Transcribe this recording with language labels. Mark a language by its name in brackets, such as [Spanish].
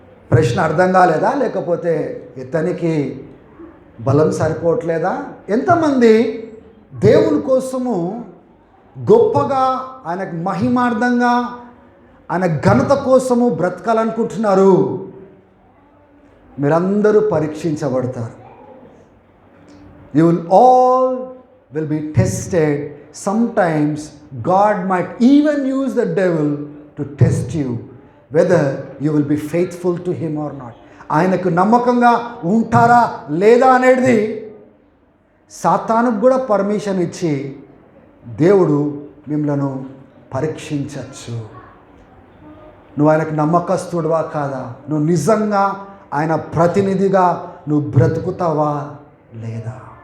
[Telugu] ప్రశ్న అర్థం కాలేదా, లేకపోతే ఇతనికి బలం సరిపోవట్లేదా? ఎంతమంది దేవుని కోసము గొప్పగా, ఆయనకు మహిమార్థంగా, ఆయన ఘనత కోసము బ్రతకాలనుకుంటున్నారు? మీరందరూ పరీక్షించబడతారు. [English] You will all will be tested. Sometimes God might even use the devil to test you, whether you will be faithful to him or not. [Telugu] ఆయనకు నమ్మకంగా ఉంటారా లేదా అనేది సాతానుకు కూడా పర్మిషన్ ఇచ్చి దేవుడు మిమ్మలను పరీక్షించవచ్చు. నువ్వు ఆయనకు నమ్మకస్తుడువా కాదా? నువ్వు నిజంగా ఆయన ప్రతినిధిగా నువ్వు బ్రతుకుతావా లేదా?